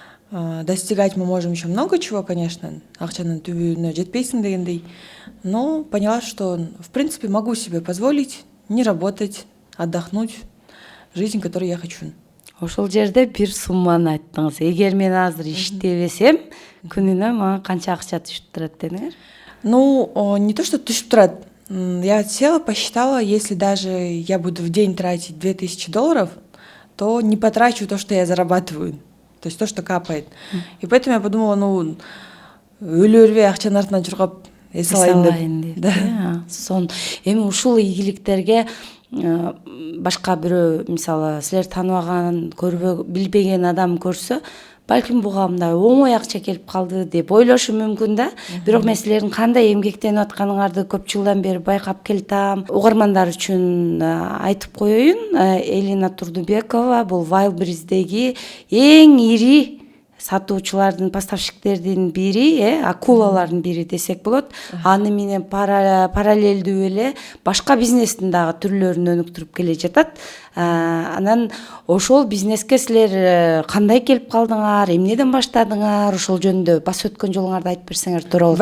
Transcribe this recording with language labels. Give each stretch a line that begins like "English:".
Russian: Достигать мы можем еще много чего, конечно.
Kyrgyz: Акчанын түбүнө жетпейсиң дегендей.
Russian: Но поняла, что в принципе могу себе позволить не работать, отдохнуть, жизнь, которую я хочу.
Kyrgyz: Ошол жерде бир сумманы айттыңыз. Эгер мен азыр иштебесем, күнүнө мага канча акча түшүп турат дедиңер?
Russian: Ну, не то, что
Kyrgyz: түшүп турат.
Russian: Я села, посчитала, если даже я буду в день тратить $2000, то не потрачу то, что я зарабатываю. То есть то, что капает. И поэтому я подумала, ну,
Kyrgyz: өлө өрбөй акчанын артынан чуркап эс алайын деп.
Russian: Да.
Kyrgyz: Сон эми ушул ийгиликтерге башка бирөө, мисалы, силер тааныбаган, билбеген адам көрсө, балким буга мындай оңой акча келип калды деп ойлошу мүмкүн да. Бирок мен силердин кандай эмгектенип атканыңарды көп жылдан бери байкап келатам. Угармандар үчүн айтып коеюн. Элина Турдубекова бул Wildberries'деги эң ири сатуучулардын, поставщиктердин бири, акулалардын бири десек болот. Аны менен параллелдүү эле башка бизнестин дагы түрлөрүн өнүктүрүп келе жатат. Анан ошол бизнеске силер кандай келип калдыңар, эмнеден баштадыңар, ошол жөнүндө бас өткөн жолуңарды айтып берсеңер туура болот.